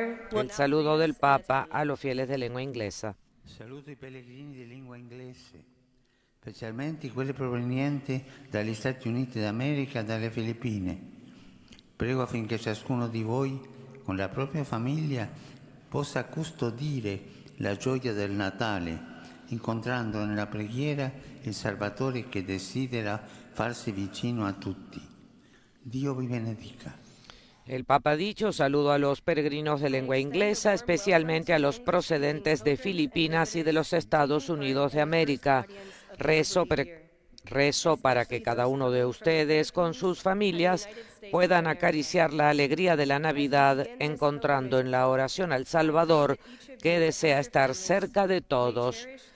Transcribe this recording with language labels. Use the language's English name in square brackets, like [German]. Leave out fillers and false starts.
[Spanish] El saludo del Papa a los fieles de lengua inglesa. [Italian] Saluto i pellegrini di lingua inglese, specialmente quelli provenienti dagli Stati Uniti d'America e dalle Filippine. Prego affinché ciascuno di voi, con la propria famiglia, possa custodire la gioia del Natale, incontrando nella preghiera il Salvatore che desidera farsi vicino a tutti. Dio vi benedica. [Spanish] El Papa ha dicho, saludo a los peregrinos de lengua inglesa, especialmente a los procedentes de Filipinas y de los Estados Unidos de América. Rezo para que cada uno de ustedes, con sus familias, puedan acariciar la alegría de la Navidad, encontrando en la oración al Salvador, que desea estar cerca de todos.